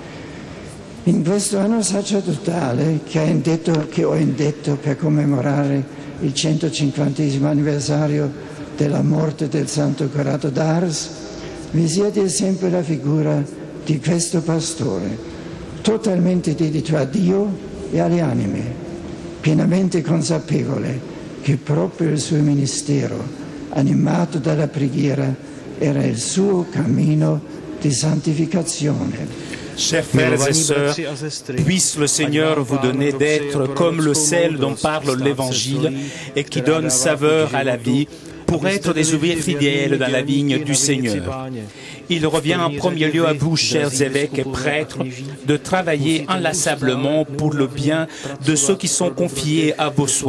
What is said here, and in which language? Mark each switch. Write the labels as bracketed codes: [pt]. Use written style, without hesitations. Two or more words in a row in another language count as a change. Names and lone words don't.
[it] In questo anno sacerdotale che ho indetto per commemorare il 150° anniversario della morte del Santo Corrado d'Ars, vi sia di esempio la figura di questo pastore, totalmente dedito a Dio e alle anime, pienamente consapevole che proprio il suo ministero, animato dalla preghiera, era il suo cammino di santificazione. [fr] Chers frères et sœurs, puisse le Seigneur vous donner d'être comme le sel dont parle l'Évangile et qui donne saveur à la vie pour être des ouvriers fidèles dans la vigne du Seigneur. Il revient en premier lieu à vous, chers évêques et prêtres, de travailler inlassablement pour le bien de ceux qui sont confiés à vos soins.